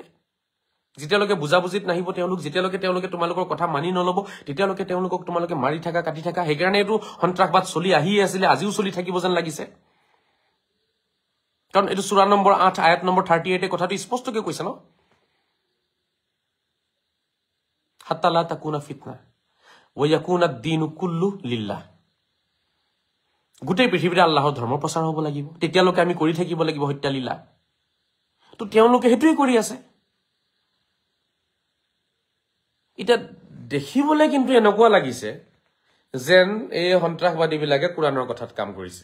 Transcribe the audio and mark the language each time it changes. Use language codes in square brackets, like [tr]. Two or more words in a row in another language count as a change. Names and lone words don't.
[as] যেতিয়ালৈকে বুজাবুজিত নাহিব যেতিয়ালৈকে তেওঁলোকে তোমালোকৰ কথা মানি নলব, তেতিয়ালৈকে তেওঁলোকক তোমালোকে মাৰি থাকা, কাটি থাকা। সেইকাৰণে এইটো সন্ত্ৰাসবাদ চলি আহি আছিলে, আজিও চলি থাকিব যেন লাগিছে। কাৰণ এইটো সূৰা নম্বৰ 8 আয়াত নম্বৰ 38 কথাটো স্পষ্টকৈ কৈছে ন, [ar] حَتَّى لَا تَكُونَ فِتْنَةٌ وَيَكُونَ الدِّينُ كُلُّهُ لِلَّهِ. [as] গোটেই পৃথিৱীতে আল্লাহৰ ধৰ্ম প্ৰচাৰ হ'ব লাগিব, তেতিয়ালৈকে আমি কৰি থাকিব লাগিব হত্যা লীলা। তো তেওঁলোকে সেইটোৱে কৰি আছে। এতিয়া দেখিবলৈ কিন্তু এনেকুৱা লাগিছে যেন এই সন্ত্ৰাসবাদীবিলাকে কোৰাণৰ কথাত কাম কৰিছে।